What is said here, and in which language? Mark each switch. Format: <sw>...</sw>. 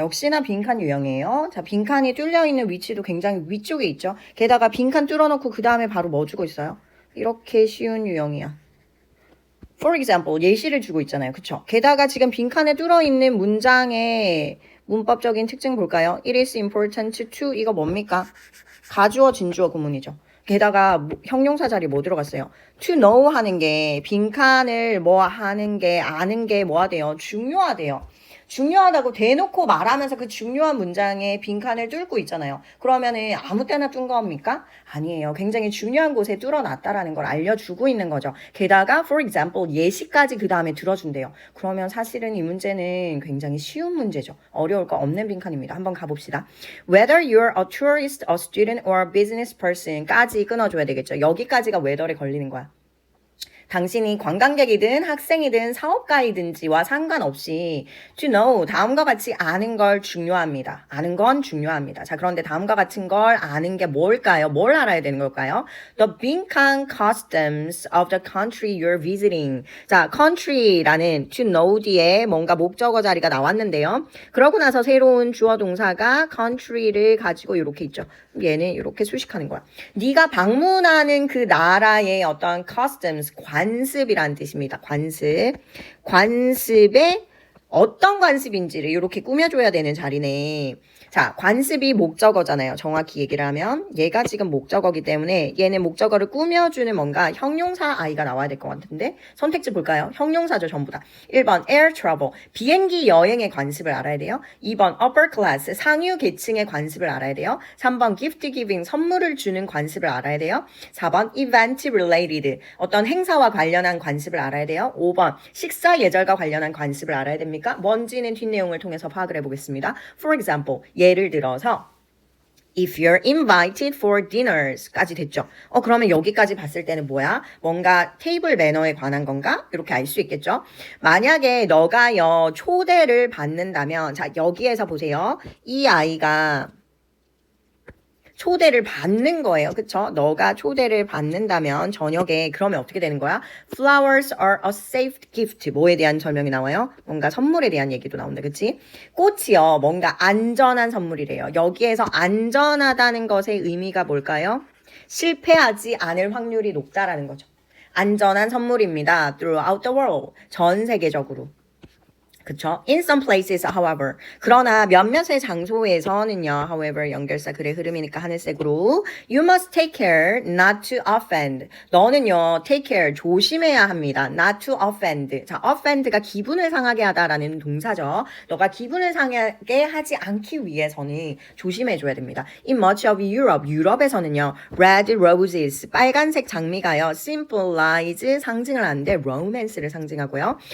<ko>역시나 빈칸 유형이에요. 자, 빈칸이 뚫려있는 위치도 굉장히 위쪽에 있죠. 게다가 빈칸 뚫어놓고 그 다음에 바로 뭐 주고 있어요? 이렇게 쉬운 유형이야.</ko> <en>For example,</en> <ko>예시를 주고 있잖아요. 그쵸? 게다가 지금 빈칸에 뚫어있는 문장의 문법적인 특징 볼까요?</ko> <en>It is important to</en> <ko>이거 뭡니까? 가주어, 진주어 구문이죠. 게다가 형용사 자리 뭐 들어갔어요? to know 하는 게 빈칸을 뭐 하는 게 아는 게 뭐가 돼요? 중요하대요. 중요하다고 대놓고 말하면서 그 중요한 문장에 빈칸을 뚫고 있잖아요. 그러면은 아무 때나 둔 겁니까? 아니에요. 굉장히 중요한 곳에 뚫어놨다라는 걸 알려주고 있는 거죠. 게다가 for example 예시까지 그 다음에 들어준대요. 그러면 사실은 이 문제는 굉장히 쉬운 문제죠. 어려울 거 없는 빈칸입니다. 한번 가봅시다.</ko> <en>Whether you're a tourist, a student, or a business person</en> <ko>까지 끊어줘야 되겠죠. 여기까지가 whether에 걸리는 거야. 당신이 관광객이든 학생이든 사업가이든지와 상관없이 to know 다음과 같이 아는 걸 중요합니다. 아는 건 중요합니다. 자, 그런데 다음과 같은 걸 아는 게 뭘까요? 뭘 알아야 되는 걸까요?</ko> <en>The 빈칸 customs of the country you're visiting.</en> <ko>자, country라는 to know 뒤에 뭔가 목적어 자리가 나왔는데요. 그러고 나서 새로운 주어 동사가 country를 가지고 이렇게 있죠. 얘는 이렇게 수식하는 거야. 네가 방문하는 그 나라의 어떤 customs, 관습이라는 뜻입니다. 관습. 관습의 어떤 관습인지를 이렇게 꾸며줘야 되는 자리네. 자, 관습이 목적어잖아요. 정확히 얘기를 하면 얘가 지금 목적어기 때문에 얘는 목적어를 꾸며주는 뭔가 형용사 I가 나와야 될 것 같은데 선택지 볼까요? 형용사죠. 전부 다. 1번 air travel 비행기 여행의 관습을 알아야 돼요. 2번 upper class 상류 계층의 관습을 알아야 돼요. 3번 gift giving 선물을 주는 관습을 알아야 돼요. 4번 event related 어떤 행사와 관련한 관습을 알아야 돼요. 5번 식사 예절과 관련한 관습을 알아야 됩니까? 뭔지는 뒷내용을 통해서 파악을 해보겠습니다.</ko> <en>For example</en> <ko>예를 들어서</ko> <en>If you're invited for dinners까지 됐죠.</en> <ko>그러면 여기까지 봤을 때는 뭐야? 뭔가 테이블 매너에 관한 건가? 이렇게 알 수 있겠죠. 만약에 너가요 초대를 받는다면 자 여기에서 보세요. 이 아이가 초대를 받는 거예요. 그쵸? 너가 초대를 받는다면 저녁에 그러면 어떻게 되는 거야?</ko> <en>Flowers are a safe gift.</en> <ko>뭐에 대한 설명이 나와요? 뭔가 선물에 대한 얘기도 나온다. 그치? 꽃이요. 뭔가 안전한 선물이래요. 여기에서 안전하다는 것의 의미가 뭘까요? 실패하지 않을 확률이 높다라는 거죠. 안전한 선물입니다.</ko> <en>Throughout the world.</en> <ko>전 세계적으로. 그쵸?</ko> <en>In some places, however.</en> <ko>그러나 몇몇의 장소에서는요, however, 연결사 글의 흐름이니까 하늘색으로</ko> <en>you must take care not to offend.</en> <ko>너는요, take care, 조심해야 합니다.</ko> <en>not to offend.</en> <ko>자, offend가 기분을 상하게 하다라는 동사죠. 너가 기분을 상하게 하지 않기 위해서는 조심해줘야 됩니다. In much of Europe, 유럽에서는요, red roses, 빨간색 장미가요, symbolize, 상징을 하는데 romance를 상징하고요.</ko>